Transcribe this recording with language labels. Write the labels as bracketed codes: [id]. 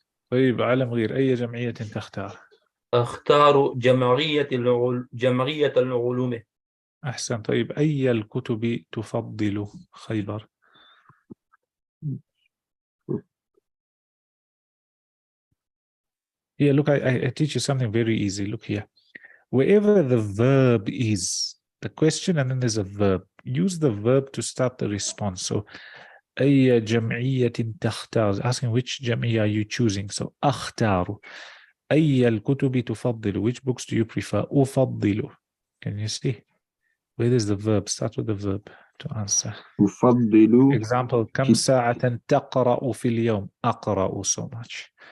[ar] طيب على مغير، أي جمعية تختار؟ أختار جمعية العلوم. أحسن. طيب أي الكتب تفضل خيبر؟ [en] Here, look, I teach you something very easy. Look here. Wherever the verb is, the question and then there's a verb, use the verb to start the response. So, [ar] أي جمعية تختار, [en] asking which جمعية are you choosing. [ar] So, أختار. أي الكتب تفضل, [en] which books do you prefer? أفضل. Can you see? Where is the verb? Start with the verb to answer. [ar] أفضل. Example, كم ساعة تقرأ في اليوم؟ أقرأ so much.